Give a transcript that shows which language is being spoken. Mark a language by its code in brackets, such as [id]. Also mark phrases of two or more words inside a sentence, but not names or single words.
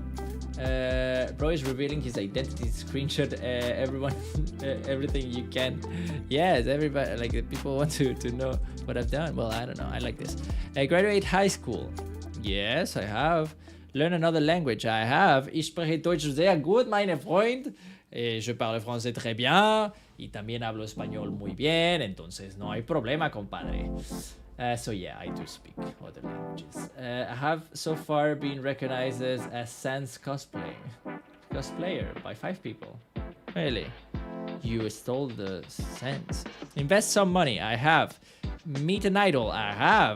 [en] Bro is revealing his identity. Screenshot everything you can. Yes, everybody, like people want to know what I've done. Well, I don't know. I like this. Graduate high school. Yes, I have. Learn another language. I have. [de] Ich spreche Deutsch sehr gut, meine Freund. [fr] Je parle français très bien. [es] Y también hablo español muy bien. Entonces no hay problema, compadre. [en] So yeah, I do speak other languages. I have so far been recognized as a Sans cosplayer by 5 people. Really? You stole the Sans. Invest some money. I have. Meet an idol. I have.